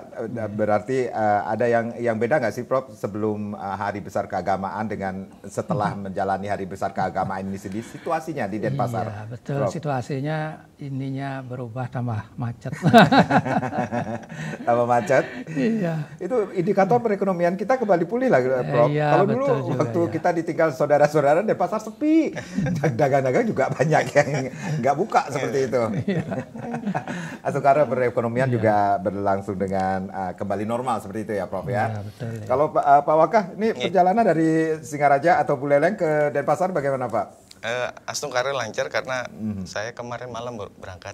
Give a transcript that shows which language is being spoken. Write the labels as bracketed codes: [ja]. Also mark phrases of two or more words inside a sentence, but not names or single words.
[id] Berarti ada yang beda nggak sih, Prof, sebelum Hari Besar Keagamaan dengan setelah menjalani Hari Besar Keagamaan ini sendiri, situasinya di Denpasar? Iya, betul. Prof. Situasinya ininya berubah, tambah macet. Tambah macet? Iya. Itu indikator perekonomian kita kembali pulih lah, Prof. Iya, kalau dulu juga, waktu ya. kita ditinggal saudara-saudara, Denpasar sepi. Dagang-dagang juga banyak yang nggak buka seperti itu. Karena perekonomian juga berlangsung dengan kembali normal seperti itu ya, Prof, ya. Iya, betul, ya. Kalau Pak Wakah, ini perjalanan dari Singaraja atau Buleleng ke Denpasar bagaimana, Pak? Astungkara lancar karena saya kemarin malam berangkat.